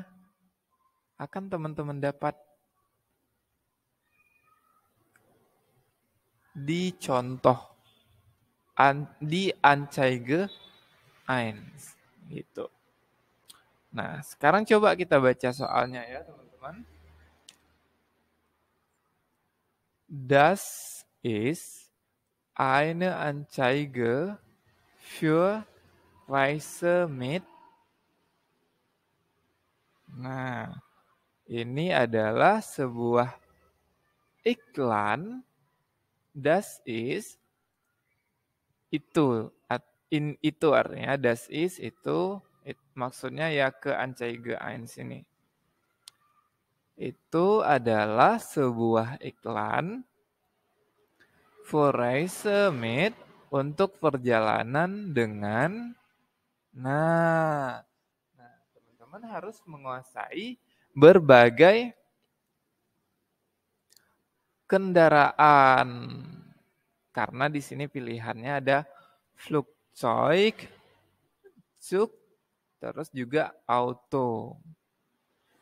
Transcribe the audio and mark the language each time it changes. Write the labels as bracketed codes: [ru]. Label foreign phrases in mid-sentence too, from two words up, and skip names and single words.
[id] Akan teman-teman dapat di contoh, di Anzeige 1 gitu. Nah, sekarang coba kita baca soalnya ya, teman-teman. [de] Das ist eine Anzeige für Reise mit. [id] Nah, ini adalah sebuah iklan. [de] Das ist [id] itu artinya [de] das ist [id] itu maksudnya ya ke Anzeige 1 ini. Itu adalah sebuah iklan [de] für Reise mit, [id] untuk perjalanan dengan. Nah, teman-teman harus menguasai berbagai kendaraan. Karena di sini pilihannya ada [de] Flugzeug, Zug, [id] terus juga auto.